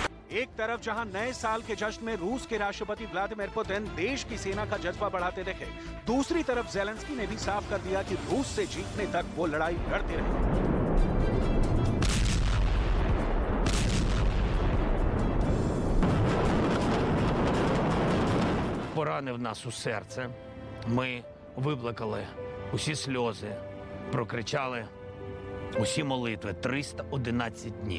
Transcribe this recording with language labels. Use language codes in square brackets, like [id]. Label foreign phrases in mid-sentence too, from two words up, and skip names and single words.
[hi] एक तरफ जहां नए साल के जश्न में रूस के राष्ट्रपति व्लादिमीर पुतिन देश की सेना का जज्बा बढ़ाते दिखे, दूसरी तरफ ज़ेलेंस्की ने भी साफ कर दिया कि रूस से जीतने तक वो लड़ाई लड़ते रहेंगे। [uk] Поранив нас у серце. Ми виплакали усі сльози, прокричали усі молитви 311 днів.